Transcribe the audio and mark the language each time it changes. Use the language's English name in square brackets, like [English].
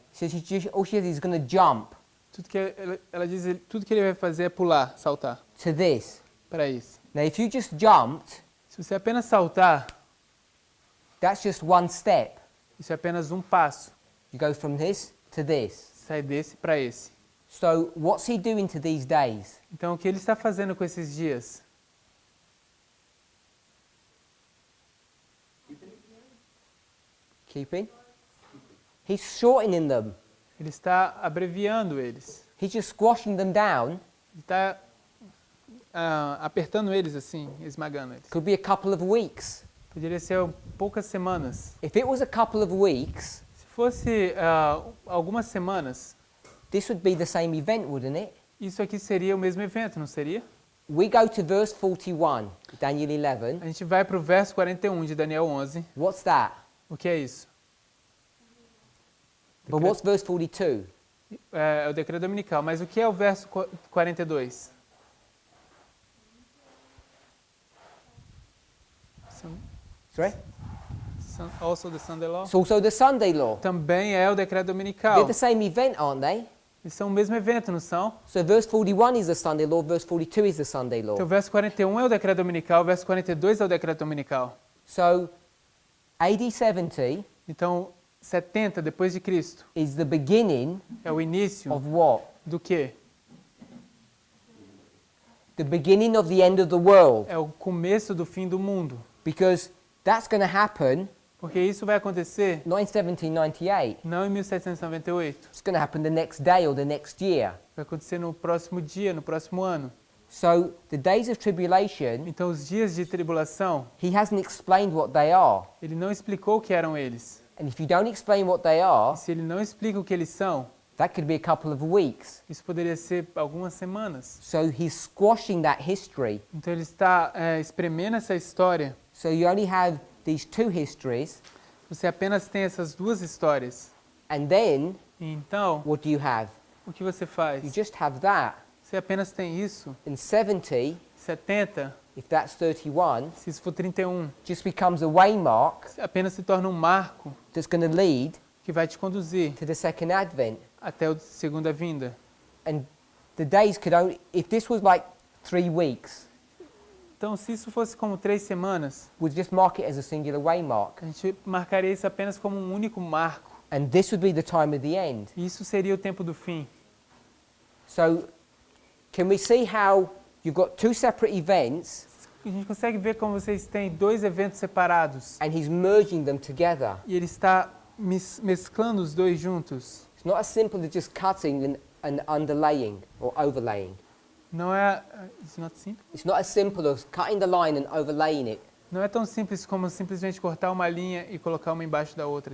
[English] He says all she says he's going to jump. [Portuguese] Ela diz tudo que ele vai fazer é pular, saltar, [English] to this. [Portuguese] para isso. [English] Now, if you just jumped, [Portuguese] Se você apenas saltar, [English] that's just one step. [Portuguese] isso é apenas um passo. [English] You go from this to this. [Portuguese] Sai desse para esse. [English] So, what's he doing to these days? [Portuguese] Então, o que ele está fazendo com esses dias? [English] Keeping? He's shortening them. [Portuguese] Ele está abreviando eles. [English] He's just squashing them down. [Portuguese] Ele está apertando eles assim, esmagando eles. [English] Could be a couple of weeks. [Portuguese] Poderia ser poucas semanas. [English] If it was a couple of weeks, [Portuguese] Se fosse algumas semanas, [English] this would be the same event, wouldn't it? [Portuguese] isso aqui seria o mesmo evento, não seria? [English] We go to verse 41, Daniel 11. [Portuguese] A gente vai para o verso 41 de Daniel 11. [English] What's that? [Portuguese] O que é isso? [English] But what's verse 42? [Portuguese] É o decreto dominical. Mas o que é o verso 42? [English] Sorry? Also the Sunday law? It's also the Sunday law. [Portuguese] Também é o decreto [English] They're [Portuguese] dominical. [English] the same event, aren't they? [Portuguese] Eles são o mesmo evento, não são? [English] So verse 41 is the Sunday law, verse 42 is the Sunday law. [Portuguese] Então o verso 41 é o decreto dominical, o verso 42 é o decreto dominical. [English] So AD 70 [Portuguese] Então 70 depois de Cristo [English] is the beginning [Portuguese] é o início [English] of what? [Portuguese] do quê? [English] The beginning of the end of the world. [Portuguese] É o começo do fim do mundo. [English] Because that's going to happen [Portuguese] Porque isso vai acontecer [English] not in 1798. [Portuguese] não em 1798. [English] It's going to happen the next day or the next year. [Portuguese] Vai acontecer no próximo dia, no próximo ano. [English] So the days of tribulation, [Portuguese] Então os dias de tribulação, [English] he hasn't explained what they are. [Portuguese] ele não explicou o que eram eles. [English] And if you don't explain what they [Portuguese] E [English] are, [Portuguese] se ele não explica o que eles são, [English] that could be a couple of weeks. [Portuguese] isso poderia ser algumas semanas. [English] So he's squashing that history. [Portuguese] Então ele está espremendo essa história. [English] So you only have these two histories, [Portuguese] Você apenas tem essas duas histórias. [English] and then [Portuguese] E então, [English] what do you have? [Portuguese] o que você [English] You [Portuguese] faz? [English] just have that. [Portuguese] Você apenas tem isso. [English] And 70, [Portuguese] 70, [English] if that's 31, [Portuguese] se isso for 31, [English] just becomes a waymark [Portuguese] apenas se torna um marco [English] that's going to lead [Portuguese] que vai te conduzir [English] to the second advent. [Portuguese] até a segunda vinda. [English] And the days could only, if this was like 3 weeks, [Portuguese] Então, se isso fosse como 3 semanas, [English] we'd just mark it as a singular waymark. [Portuguese] a gente marcaria isso apenas como um único marco. [English] And this would be the time of the end. [Portuguese] E isso seria o tempo do fim. [English] So can we see how you've got two separate events [Portuguese] A gente consegue ver como vocês têm dois eventos separados. [English] and he's merging them together? [Portuguese] E ele está mesclando os dois juntos. [English] It's not as simple as just cutting and underlaying or overlaying. [Portuguese] Não é... [English] It's not simple? It's not as simple as cutting the line and overlaying it. [Portuguese] Não é tão simples como simplesmente cortar uma linha e colocar uma embaixo da outra e